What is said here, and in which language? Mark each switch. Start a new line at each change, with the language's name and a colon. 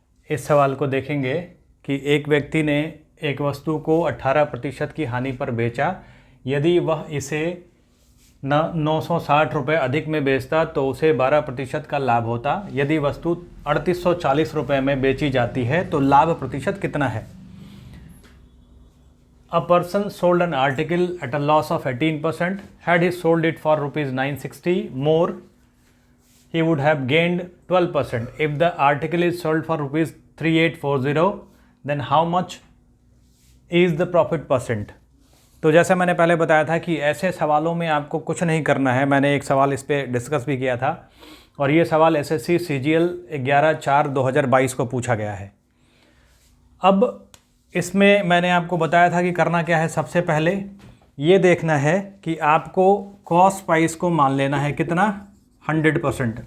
Hindi: इस सवाल को देखेंगे कि एक व्यक्ति ने एक वस्तु को 18% की हानि पर बेचा। यदि वह इसे 960 रुपये अधिक में बेचता तो उसे 12% का लाभ होता। यदि वस्तु 3840 रुपये में बेची जाती है तो लाभ प्रतिशत कितना है।
English: A person sold an article at a loss of 18%. Had he sold it for rupees 960 more, he would have gained 12%. If the article is sold for rupees 3840, then how much is the profit percent?
Hindi: तो जैसे मैंने पहले बताया था कि ऐसे सवालों में आपको कुछ नहीं करना है। मैंने एक सवाल इस पर डिस्कस भी किया था और ये सवाल एसएससी सीजीएल 11/4/2022 को पूछा गया है। अब इसमें मैंने आपको बताया था कि करना क्या है। सबसे पहले ये देखना है कि आपको कॉस्ट प्राइस को मान लेना है कितना, 100%।